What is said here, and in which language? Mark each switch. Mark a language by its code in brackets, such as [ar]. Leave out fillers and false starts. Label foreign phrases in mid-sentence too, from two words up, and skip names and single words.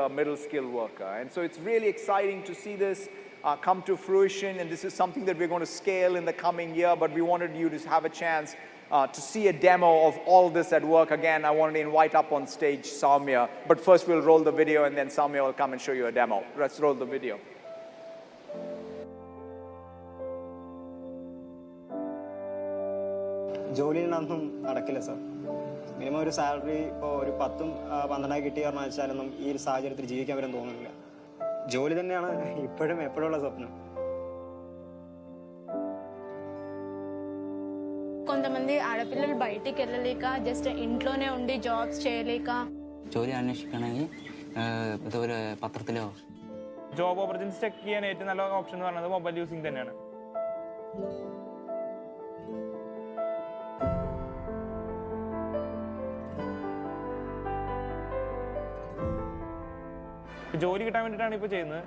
[en] And so it's really exciting to see this. come to fruition, and this is something that we're going to scale in the coming year, but we wanted you to have a chance to see a demo of all this at work. Again, I wanted to invite up on stage Soumya, but first we'll roll the video and then Soumya will come and show you a demo. Let's roll the video. [ml] ജോലിയിലൊന്നും നടക്കില്ല സർ. മിനിമം ഒരു സാലറി ഇപ്പോൾ ഒരു 10 12 കിട്ടി പറഞ്ഞാൽ വെച്ചാലൊന്നും ഈ ഒരു സാഹചര്യത്തിൽ ജീവിക്കാൻ വരും തോന്നുന്നില്ല. ജോലി തന്നെയാണ് ഇപ്പോഴും എപ്പോഴുള്ള സ്വപ്നം. [te] కొంతమంది ఆడపిల్లలు బయటికి వెళ్ళలేక జస్ట్ ఇంట్లోనే ఉండి జాబ్స్ చేయలేక [ml] ജോലി അന്വേഷിക്കണമെങ്കിൽ ഇതുപോലെ പത്രത്തിലോ [en] job opportunities [ml] ചെക്ക് ചെയ്യാൻ ഏറ്റവും നല്ല ഓപ്ഷൻ എന്ന് പറയുന്നത് [en] mobile using [ml] തന്നെയാണ്. ജോലി കിട്ടാൻ വേണ്ടിയിട്ടാണ് ഇപ്പോൾ ചെയ്യുന്നത്.